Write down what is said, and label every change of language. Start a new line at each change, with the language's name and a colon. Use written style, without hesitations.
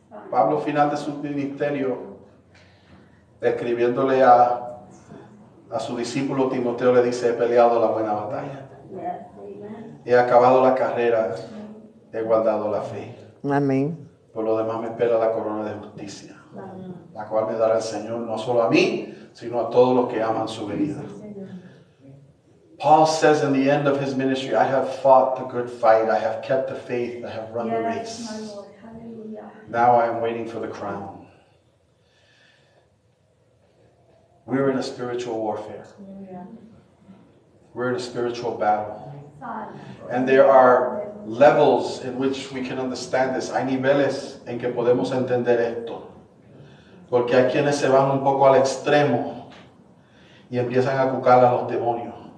Spanish: Pablo, final de su ministerio, escribiéndole a su discípulo Timoteo, le dice: he peleado la buena batalla, he acabado la carrera, he guardado la fe. Amén. Por lo demás me espera la corona de justicia, la cual me dará el Señor, no solo a mí, sino a todos los que aman su venida.
English: Paul says in the end of his ministry, I have fought the good fight, I have kept the faith, I have run the race. Now I am waiting for the crown. We're in a spiritual warfare. We're in a spiritual battle. And there are levels in which we can understand this.
Spanish: Hay niveles en que podemos entender esto. Porque hay quienes se van un poco al extremo y empiezan a cucar a los demonios.